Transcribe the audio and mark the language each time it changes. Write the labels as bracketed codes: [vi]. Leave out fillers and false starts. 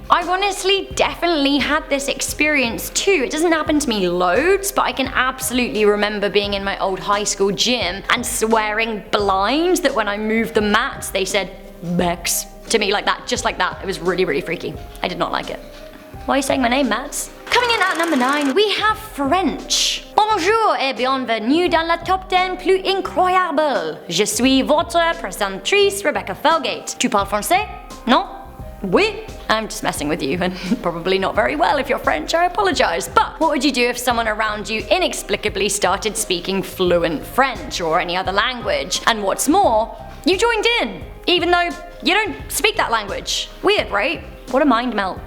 [en] I've honestly definitely had this experience too. It doesn't happen to me loads, but I can absolutely remember being in my old high school gym and swearing blind that when I moved the mats they said "Bex" to me like that, just like that. It was really, really freaky. I did not like it. Why are you saying my name, Mats? Coming in at number 9, we have French. [fr] Bonjour et bienvenue dans la top 10 plus incroyable. Je suis votre présentatrice Rebecca Felgate. Tu parles français? Non? Oui? [en] I'm just messing with you and probably not very well if you're French, I apologize. But what would you do if someone around you inexplicably started speaking fluent French or any other language? And what's more, you joined in, even though you don't speak that language. Weird, right? What a mind melt.